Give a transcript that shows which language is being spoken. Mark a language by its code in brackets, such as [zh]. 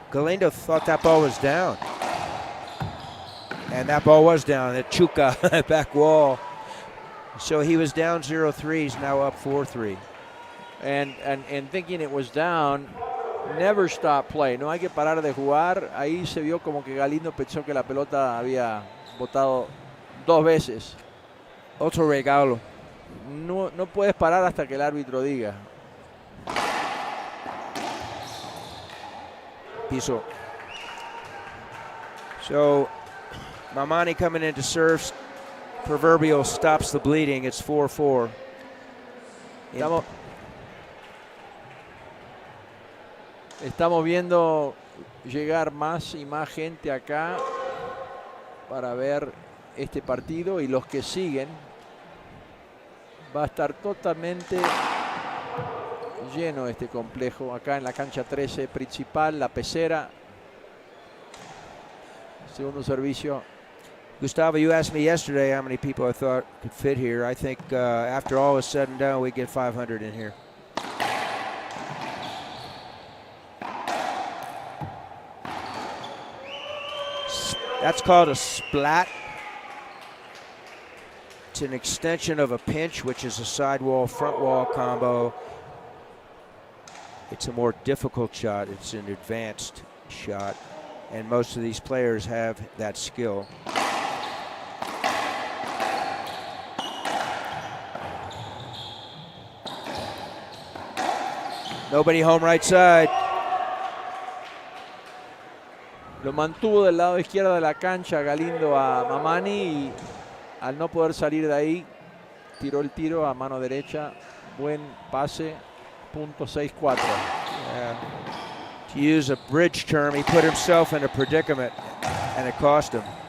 [en] Galindo thought that ball was down. And that ball was down. The chuca back wall. So he was down 0-3. He's now up 4-3. And thinking it was down, never stop play. [es] No hay que parar de jugar. Ahí se vio como que Galindo pensó que la pelota había botado dos veces. Otro regalo. No puedes parar hasta que el árbitro diga. Piso. [en] So Mamani coming into serve. Proverbial stops the bleeding. It's 4-4. [es] Estamos viendo llegar más y más gente acá para ver este partido y los que siguen. Va a estar totalmente lleno este complejo acá en la cancha 13 principal, la pecera. Segundo servicio. [en] Gustavo, you asked me yesterday how many people I thought could fit here. I think after all is said and done, we get 500 in here. That's called a splat. It's an extension of a pinch, which is a side wall, front wall combo. It's a more difficult shot. It's an advanced shot. And most of these players have that skill. [es] Está 1-0 [en] Nobody home right side. [es] Lo mantuvo del lado izquierdo de la cancha Galindo a Mamani y al no poder salir de ahí, tiró el tiro a mano derecha. Buen pase, .64. [en] Yeah. To use a bridge term, he put himself in a predicament, and it cost him.